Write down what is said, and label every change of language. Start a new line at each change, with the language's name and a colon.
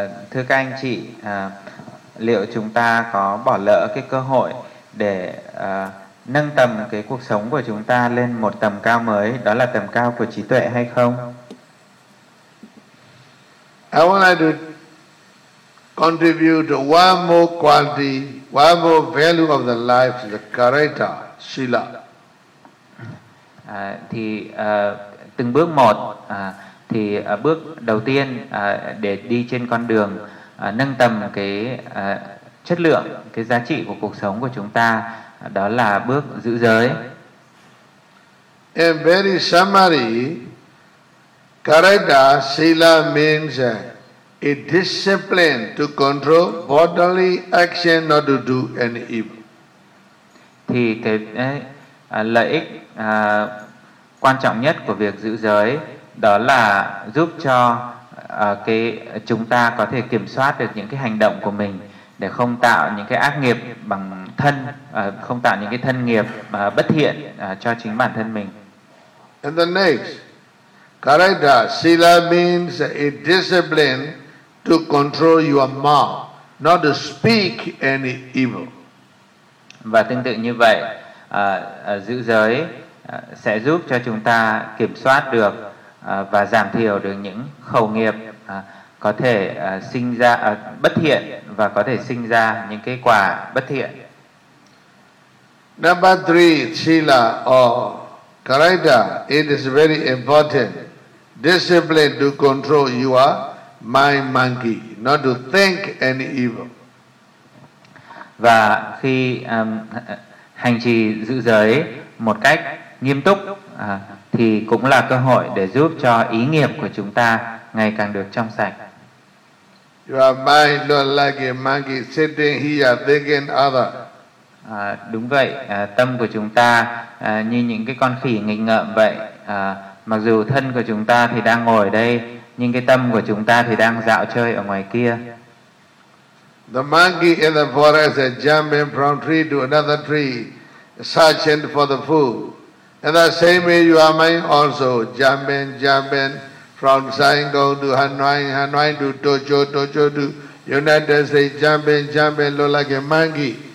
Vietnamese: Thưa các anh chị, liệu chúng ta có bỏ lỡ cái cơ hội để nâng tầm cái cuộc sống của chúng ta lên một tầm cao mới, đó là tầm cao của trí tuệ hay không?
English: I would like to contribute to one more quality, one more value of the life, the character, sila.
Vietnamese: Thì từng bước một, thì bước đầu tiên để đi trên con đường nâng tầm cái chất lượng, cái giá trị của cuộc sống của chúng ta, đó là bước giữ giới.
English: In very summary, character, sila means a discipline to control bodily action, not to do any evil.
Vietnamese: Thì cái lợi ích quan trọng nhất của việc giữ giới, đó là giúp cho cái chúng ta có thể kiểm soát được những cái hành động của mình, để không tạo những cái ác nghiệp bằng thân, không tạo những cái thân nghiệp bất thiện cho chính bản thân mình.
English: And the next, karita sila means a discipline to control your mouth, not to speak any evil.
Vietnamese: Và tương tự như vậy, giữ giới sẽ giúp cho chúng ta kiểm soát được và giảm thiểu được những khẩu nghiệp có thể sinh ra bất thiện và có thể sinh ra những cái quả bất thiện.
English: Number three, sila or karaita, it is very important. Discipline to control your mind monkey, not to think any evil.
Vietnamese: Và khi hành trì giữ giới một cách nghiêm túc thì cũng là cơ hội để giúp cho ý nghiệp của chúng ta ngày càng được trong sạch.
English: Your mind not like a monkey sitting here thinking other.
Vietnamese: Đúng vậy, tâm của chúng ta như những cái con khỉ nghịch ngợm vậy. Mặc dù thân của chúng ta thì đang ngồi đây, nhưng cái tâm của chúng ta thì đang dạo chơi ở ngoài kia.
English: The monkey in the forest is jumping from tree to another tree, searching for the food. In the same way, you are mine also, jumping from Saigon to Hanoi to Tokyo to United States, jumping, look like a monkey.